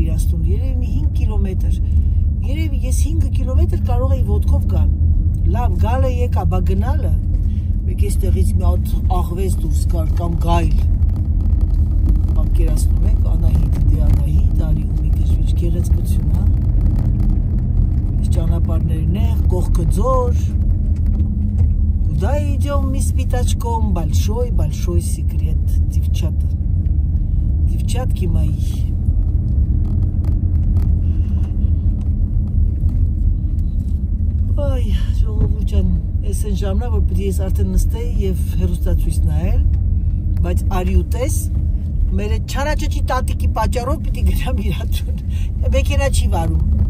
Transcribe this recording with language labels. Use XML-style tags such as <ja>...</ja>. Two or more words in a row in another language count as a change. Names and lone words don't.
<hy>իրաստուն, երևի մի 5 կիլոմետր, երևի ես 5 կիլոմետր կարող էի ոտքով գալ, լավ գալը եկա, բա գնալը, մեկ ես տեղից մի հատ աղվես դուրս կար կամ գայլ, պատկերացնում եք, Անահիտ, արի ու մի գժվիչ գեղեցկություն, հա, այս ճանապարհներն է, կողքը ձոր,</hy> <ru>куда идем мы с пятачком, большой секрет, девчатки мои.</ru> <hy>Այ, ժողովուրդ ջան, այս են ժամնա, որ պիտի ես արդեն նստեի և հեռուստացույց նայել, բայց արի ու տես, մեր այդ չարաճճի տատիկի պատճառով պիտի գնամ իրատուն, մեքենա չի վարում։</hy>